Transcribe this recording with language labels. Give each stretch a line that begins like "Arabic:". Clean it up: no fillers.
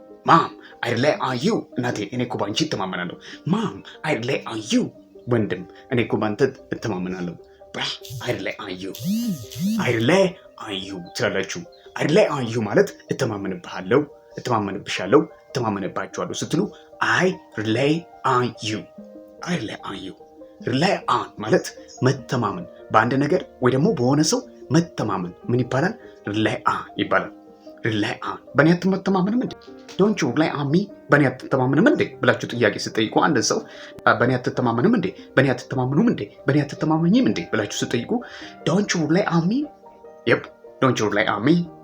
English: mom I rely on you
Amharic: እናቴ እኔ እኮ በአንቺ እተማመናለሁ mom
English: I rely on you
Amharic: ወንድም እኔ እኮ በአንተ እተማመናለሁ I rely on you ትላላችሁ። I rely on you ማለት እተማመንብሃለሁ እተማመንባችኋለሁ ስትሉ I rely on you rely on ማለት መተማመን በአንድ ነገር ወይ ደግሞ በሆነ ሰው መተማመን ምን ይባላል? rely on ይባላል። rely on በእኔ አትተማመንም እንዴ?
English: don't you rely on me
Amharic: በእኔ አትተማመንም እንዴ ብላችሁ ጥያቄ ስትጠይቁ አንድ ሰው በእኔ አትተማመንም እንዴ በእኔ አትተማመኑም እንዴ በእኔ አትተማመኝም እንዴ ብላችሁ ስትጠይቁ don't you rely on me yep don't you rely on me